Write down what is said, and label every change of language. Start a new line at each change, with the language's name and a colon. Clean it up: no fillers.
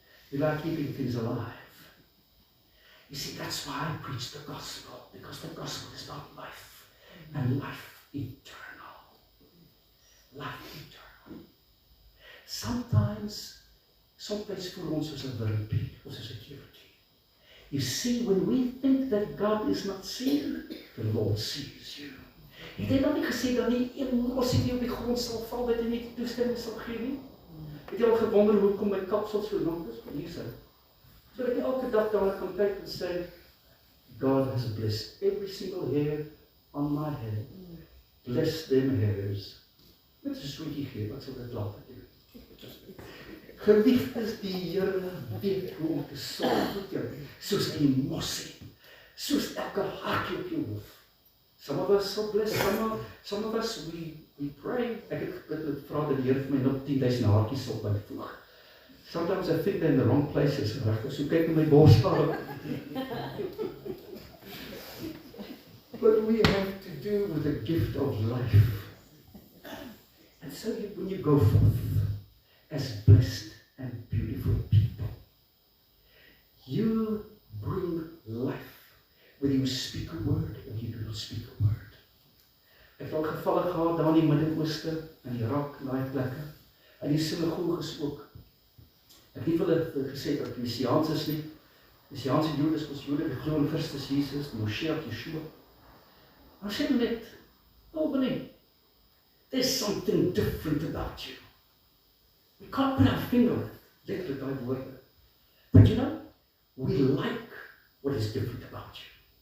English: You like keeping things alive. You see, that's why I preach the gospel, because the gospel is not life, and life eternal. Life eternal.
Afrikaans: Sometimes voel ons soos 'n wurmpie, of soos 'n kevertjie.
English: You see, when we think that God is not seen, the Lord sees you.
Afrikaans: Het hy dan nie gesê dat nie een mossie nie op die grond sal val, dat hy nie toestemming sal gee nie? Het jy al gewonder hoekom my kapsel so lank is? Hier sê, so dat ek elke dag daarna kan kyk en sê, God has blessed every single hair on my head.
English: Bless them hairs.
Afrikaans: Met 'n sweetie gee, wat sal dit later doen? Geliefdes, die Here weet hoe om te sorg vir jou, soos die mossie, soos elke haartjie op jou hoof.
English: Some of us are blessed, some of us, we pray.
Afrikaans: Ek het gebid en vra dat die Here vir my nog 10,000 haartjies op my voeg.
English: Sometimes I think they're in the wrong places, regtig, so kyk na my borshaar. But we have to do with the gift of life. And so when you go forth as blessed and beautiful people, you bring life, whether you speak a word or you do not speak a word.
Afrikaans: Ek het al gevalle gehad daar in die Midde-Ooste, in Irak, in daai plekke, in die sinagoges ook. Ek het nie vir hulle gesê dat die Messiaans is nie. Messiaanse Jode is ons Jode, die glo in Christus Jesus, die Moshiach, Yeshua.
English: Maar sê net, Albany, there's something different about you. We can't put our finger on it, letterlik daai woorde. But you know, we like what is different about you.